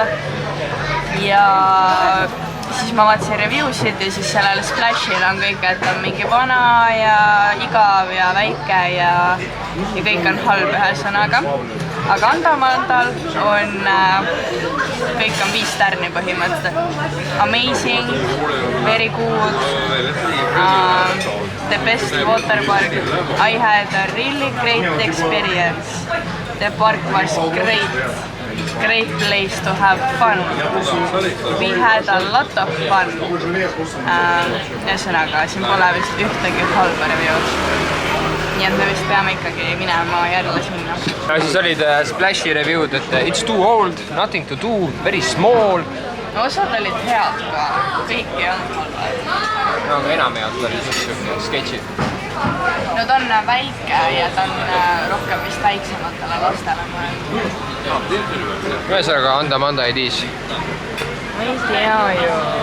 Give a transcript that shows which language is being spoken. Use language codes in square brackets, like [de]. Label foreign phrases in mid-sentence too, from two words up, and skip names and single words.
[et] Ja siis ma vaatasin reviewsid ja siis sellel Splashil on kõik, et on mingi vana ja igav ja väike ja kõik on halb ühesõnaga. Aga Andamandal on, kõik on 5 tärni põhimõtteliselt. [en] Amazing, very good, the best water park. I had a really great experience. The park was great place to have fun. We had a lot of fun. [et] Ühesõnaga, siin pole vist ühtegi halba review'd. Nii et me vist peame ikkagi minema jälle sinna. Ja siis olid Splashi review'd, et [en] it's too old, nothing to do, very small. [et] No osad olid head ka, kõik ei olnud halvad. No aga enam head olid siis sketšid. No ta on väike ja ta on rohkem vist väiksematele lastele mõelnud. Ühesõnaga Andamanda Edis. Ma ei tea ju.